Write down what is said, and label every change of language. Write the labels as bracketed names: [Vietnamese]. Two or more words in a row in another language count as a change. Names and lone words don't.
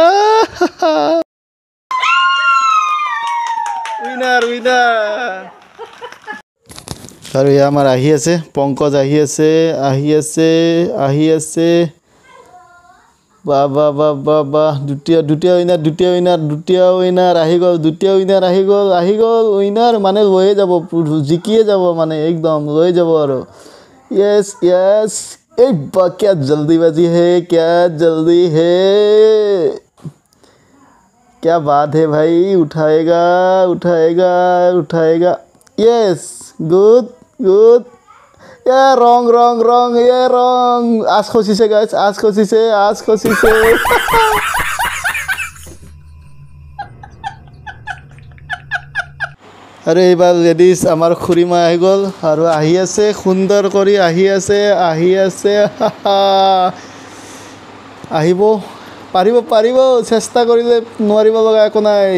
[Assamese] উইনাৰ আৰু এয়া আমাৰ আহি আছে পংকজ আহি আছে বাহ দ্বিতীয় উইনাৰ আহি গ'ল উইনাৰ মানে লৈয়ে যাব জিকিয়ে যাব মানে একদম লৈ যাব আৰু য়েছ এই [Hindi] क्या जल्दीबाजी है क्या बात है भाई उठाएगा [English] yes good [Hindi] रंग [Assamese] আজ খচিছে গাইজ আজ খচিছে আৰু এইবাৰ লেডিজ আমাৰ খুৰীমা আহি গ'ল আৰু আহি আছে সুন্দৰ কৰি আহি আছে আহিব পাৰিব চেষ্টা কৰিলে নোৱাৰিব লগা একো নাই।